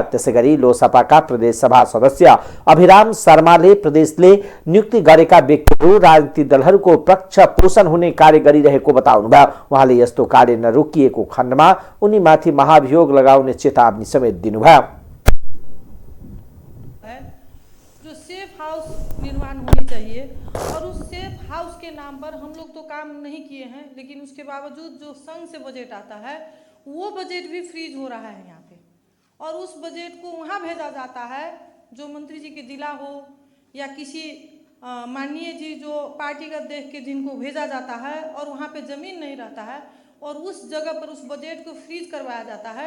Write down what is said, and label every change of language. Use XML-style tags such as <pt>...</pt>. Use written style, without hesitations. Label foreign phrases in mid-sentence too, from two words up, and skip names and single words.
<ne>त्यसैगरी लोकसभाका प्रदेशसभा सदस्य अभिराम शर्माले प्रदेशले नियुक्ति गरेका व्यक्तिहरू राजनीतिक दलहरूको पक्ष पोषण हुने कार्य गरिरहेको बताउनुभयो। उहाँले यस्तो कार्य नरोकिएको खण्डमा उनीमाथि महाभियोग लगाउने चेतावनी समेत दिनुभयो।</ne> <hi>जो</hi> <en>safe house</en> <hi>निर्माण होनी चाहिए और उस</hi> <en>safe house</en> <hi>के नाम पर हम लोग तो काम नहीं किए हैं, लेकिन उसके बावजूद जो संघ से बजट आता है वो बजट भी फ्रीज हो रहा है यहाँ पे, और उस बजट को वहाँ भेजा जाता है जो मंत्री जी के जिला हो या किसी माननीय जी जो पार्टीगत देख के जिनको भेजा जाता है, और वहाँ पे ज़मीन नहीं रहता है और उस जगह पर उस बजट को फ्रीज करवाया जाता है।</hi>